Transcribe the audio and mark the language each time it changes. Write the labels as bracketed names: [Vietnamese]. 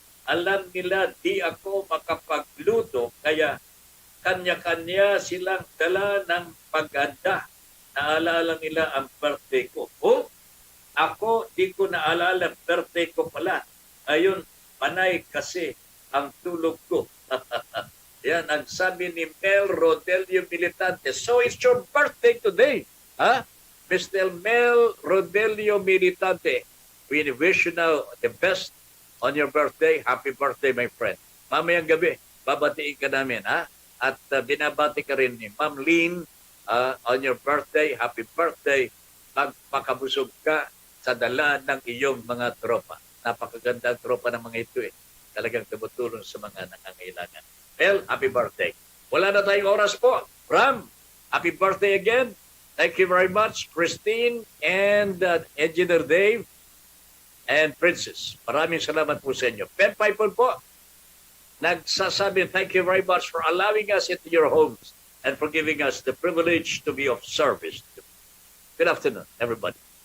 [Filipino] Alam nila di ako makapagluto, kaya kanya-kanya silang dala ng paghanda. Naalala nila ang birthday ko. Ako di ko naalala birthday ko pala. Ayun, panay kasi ang tulog ko. Yan ang sabi ni Mel Rodelio Militante. [English] So it's your birthday today, ha? Mr. Mel Rodelio Militante. We wish you now the best on your birthday. Happy birthday, my friend. [Filipino] Mamayang gabi, babatiin ka namin, ha? At binabati ka rin ni Ma'am Lynn [English] on your birthday. Happy birthday. [Filipino] Magpakabusog ka sa dala ng iyong mga tropa. Napakaganda ang tropa ng mga ito eh. Talagang tumutulong sa mga nangangailangan. Mel, [English] happy birthday. [Filipino] Wala na tayong oras po. [English] Ram, happy birthday again. Thank you very much, Christine and Engineer Dave and Princess. [Filipino] Maraming salamat po sa inyo. [English] Pen Piper [Filipino] po, nagsasabi, [English] thank you very much for allowing us into your homes and for giving us the privilege to be of service. Good afternoon, everybody.